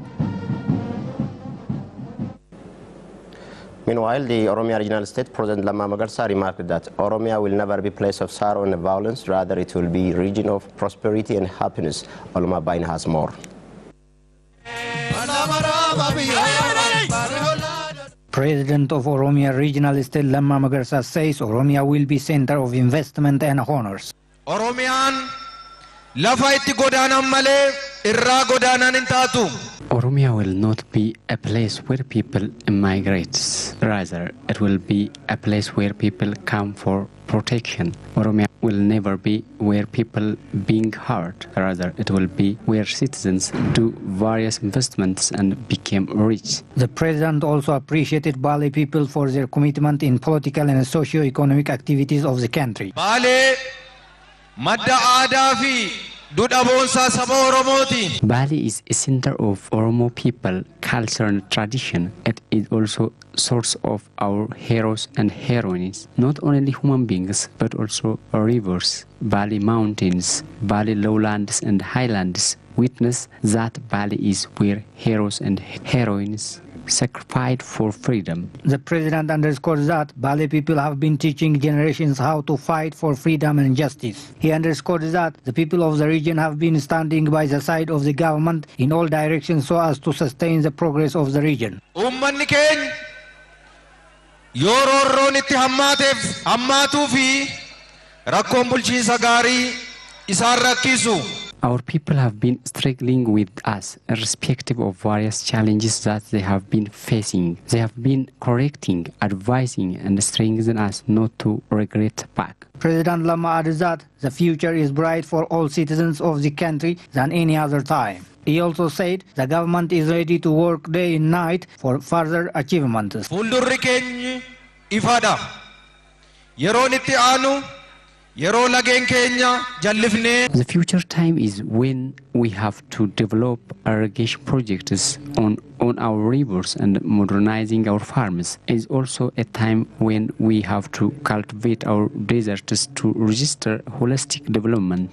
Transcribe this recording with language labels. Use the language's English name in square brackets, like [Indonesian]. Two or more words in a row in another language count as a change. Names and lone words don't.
[English] Meanwhile, the Oromia Regional State President Lamma Magarsa remarked that Oromia will never be a place of sorrow and violence, rather it will be a region of prosperity and happiness. Olma Bain has more. President of Oromia Regional State Lamma Magarsa says Oromia will be center of investment and honors. [Oromo] Oromian lafa itti godanan male irra godanan intatu. [English] Oromia will not be a place where people immigrate. Rather, it will be a place where people come for protection. Oromia will never be where people being hurt. Rather, it will be where citizens do various investments and become rich. The president also appreciated Bale people for their commitment in political and socio-economic activities of the country. [Oromo] Bale madda aada fi Duudha boonsaa saba Oromooti. [English] Bali is a center of Oromo people, culture and tradition. It is also source of our heroes and heroines, not only human beings but also rivers, Bali mountains, Bali lowlands and highlands. Witness that Bali is where heroes and heroines sacrificed for freedom. The president underscores that Bali people have been teaching generations how to fight for freedom and justice. He underscores that the people of the region have been standing by the side of the government in all directions so as to sustain the progress of the region. [Oromo] Uummanni keenya yoo roorroon itti hammaatuu fi rakkoon bulchiinsa gaarii isaan rakkisu. [English] Our people have been struggling with us, irrespective of various challenges that they have been facing. They have been correcting, advising, and strengthening us not to regret back. President Lama added that the future is bright for all citizens of the country than any other time. He also said the government is ready to work day and night for further achievements. [Oromo] Fuuldurri keenya ifaadha. Yeroon itti aanu [English] the future time is when we have to develop irrigation projects on our rivers and modernizing our farms. It is also a time when we have to cultivate our deserts to register holistic development.